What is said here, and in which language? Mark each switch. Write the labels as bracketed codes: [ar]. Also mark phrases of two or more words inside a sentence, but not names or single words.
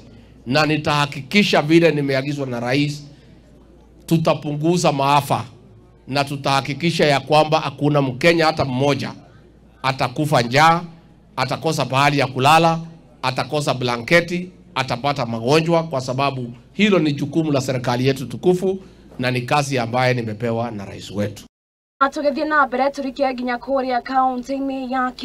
[sw] Na nitahakikisha vile nimeagizwa na rais, tutapunguza maafa na tutahakikisha ya kwamba hakuna Mkenya hata mmoja atakufa njaa, atakosa pahali ya kulala, atakosa blanketi, atapata magonjwa, kwa sababu hilo ni jukumu la serikali yetu tukufu na ni kazi ambaye nimepewa na rais wetu. [ki] Atugethie na mbere turikia nginya kuria kaunti-ini ya